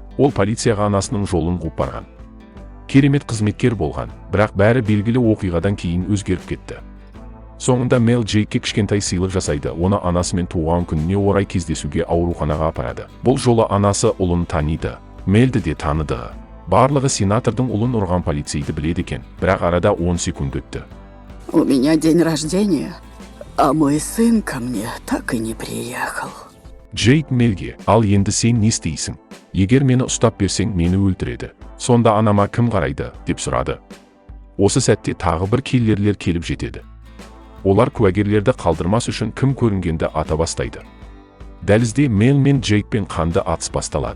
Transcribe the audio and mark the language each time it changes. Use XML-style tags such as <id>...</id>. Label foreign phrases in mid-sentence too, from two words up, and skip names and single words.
<kk>Ол полицияға анасының жолын қуып барған. Керемет қызметкер болған, бірақ бәрі белгілі оқиғадан кейін өзгеріп кетті. Соңында Мел Джейкке кішкентай сыйлық жасайды, оны анасымен туған күніне орай кездесуге ауруханаға апарады. Бұл жолы анасы ұлын таниды, Мелді де таныды. Барлығы сенатордың ұлын ұрған полицейді біледі екен, бірақ арада 10 секунд өтті.</kk> <ru>У меня день рождения, а мой сын ко мне так и не приехал.</ru> <kk>Джейк Мелге, ал енді сен не істейсің? Егер мені ұстап берсең, мені өлтіреді. Сонда анама кім қарайды, деп сұрады. Осы сәтте тағы бір киллерлер келіп жетеді. Олар куәгерлерді қалдырмас үшін кім көрінгенді ата бастайды. Дәлізде Мел мен Джейкпен қанды атыс басталады.</kk>